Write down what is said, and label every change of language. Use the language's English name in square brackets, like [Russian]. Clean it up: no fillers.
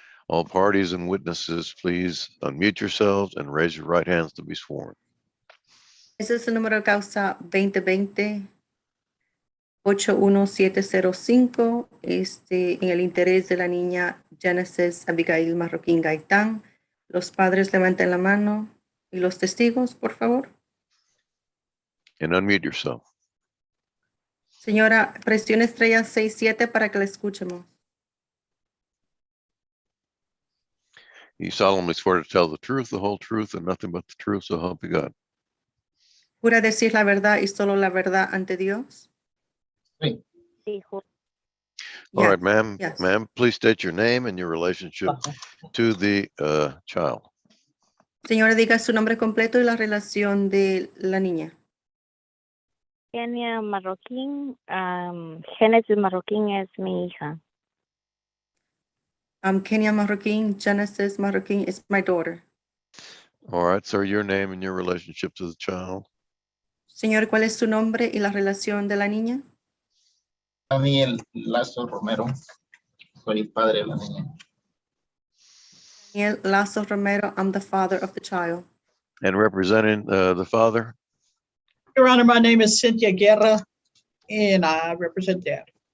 [English] All parties and witnesses, please unmute yourselves and raise your right hands to be sworn. [Spanish] Ese es el número de causa 2020-81705, en el interés de la niña Genesis Abigail Marroquín Gaitán. Los padres levanten la mano y los testigos, por favor. [English] And unmute yourself. [Spanish] Señora, presione estrella 67 para que la escuchemos. [English] You solemnly swear to tell the truth, the whole truth, and nothing but the truth, so help you God. [Spanish] ¿Jura decir la verdad y solo la verdad ante Dios? Sí. [English] All right, Yes, ma'am. yes. Ma'am, please state your name and your relationship to the child. [Spanish] Señora, diga su nombre completo y la relación de la niña. Kenia Marroquín, Génesis Marroquín es mi hija. [English] Kenia Marroquín, Genesis Marroquín is my daughter. All right, sir, your name and your relationship to the child. [Spanish] Señor, ¿cuál es su nombre y la relación de la niña? Daniel Lazo Romero, soy el padre de la niña. [English] Daniel Lazo Romero, I'm the father of the child. And representing the father? Your Honor, my name is Cynthia Guerra and I represent Dad.